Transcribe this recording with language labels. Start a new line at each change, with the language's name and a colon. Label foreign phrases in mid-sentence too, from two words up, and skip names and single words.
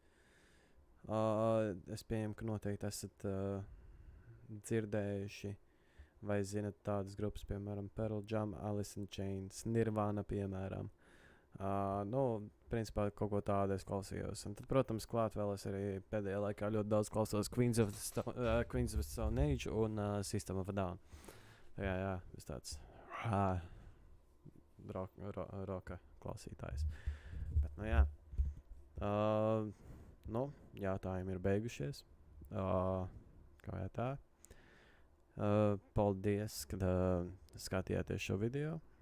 Latvian: Es pieņemu, ka noteikti esat dzirdējuši vai zinat tādas grupas, piemēram, Pearl Jam, Alice in Chains, Nirvana, piemēram. Principā kaut ko tādu es klausījos. Un tad, protams, klāt vēl es arī pēdējā laikā ļoti daudz klausos Queens of the Stone Age un System of a Down. Jā, es tāds roka klausītājs. Bet, jautājumi ir beigušies. Kā jau tā. Paldies, kad skatījāties šo video.